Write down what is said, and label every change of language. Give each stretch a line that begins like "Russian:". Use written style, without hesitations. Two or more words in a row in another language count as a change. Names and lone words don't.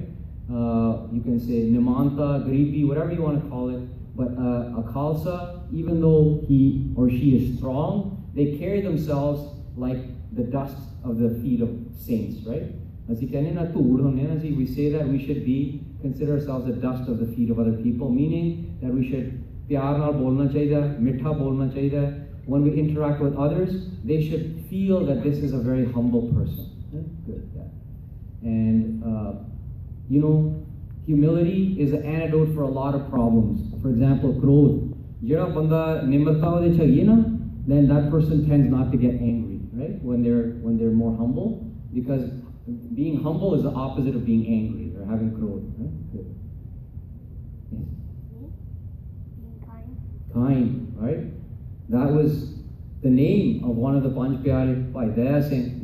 English: You can say Nimanta, Gripi, whatever you want to call it. But a Khalsa, even though he or she is strong, they carry themselves like the dust of the feet of saints, right? We say that we should consider ourselves the dust of the feet of other people, meaning that we should
Punjabi: ਪਿਆਰ ਨਾਲ ਬੋਲਣਾ ਚਾਹੀਏ, ਮਿੱਠਾ ਬੋਲਣਾ ਚਾਹੀਏ.
English: When we interact with others, they should feel that this is a very humble person. Good, yeah. And humility is an antidote for a lot of problems. For example,
Punjabi: ਕ੍ਰੋਧ. ਜਿਹੜਾ ਬੰਦਾ ਨਿਮਰਤਾ ਓਹਦੇ 'ਚ ਹੈ ਨਾ,
English: then that person tends not to get angry, right? When they're more humble, because being humble is the opposite of being angry or having krodh, right? Good. Yes. Being kind. Kind, right? That was the name of one of the Panch Pyare, Bhai Daya Singh.